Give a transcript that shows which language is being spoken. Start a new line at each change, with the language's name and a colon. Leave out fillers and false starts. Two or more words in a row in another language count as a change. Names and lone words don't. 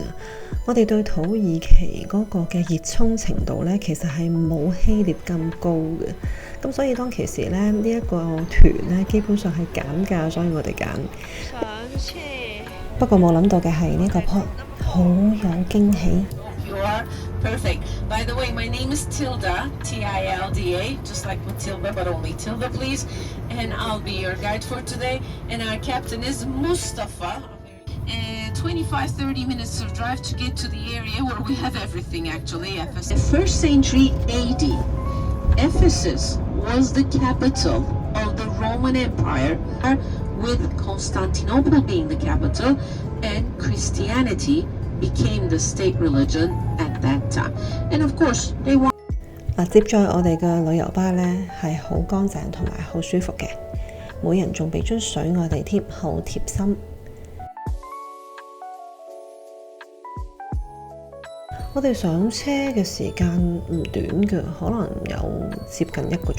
Cantonese: 我哋對土耳其嗰個嘅熱衷程度呢，其實係冇希臘咁高嘅。咁所以當其時呢，呢一個團呢，基本上係減價，所以我哋揀。上車。不過冇諗到嘅係呢個 port 好有驚喜。
English: You are perfect. By the way, my name is Tilda, Tilda, just like Matilda, but only Tilda, please. And I'll be your guide for today. And our captain is Mustafa. 25-30 minutes of drive to get to the area where we have everything, actually. Ephesus. The 1st century AD, Ephesus was the capital of the Roman Empire, with Constantinople being the capital, and Christianity became the state religion at that time. And of course, they want
Cantonese: 接載我哋嘅旅遊巴呢係好乾淨同埋好舒服嘅，每人仲俾樽水我哋添，好貼心。我哋上車嘅時間唔短嘅，可能有接近1個鐘。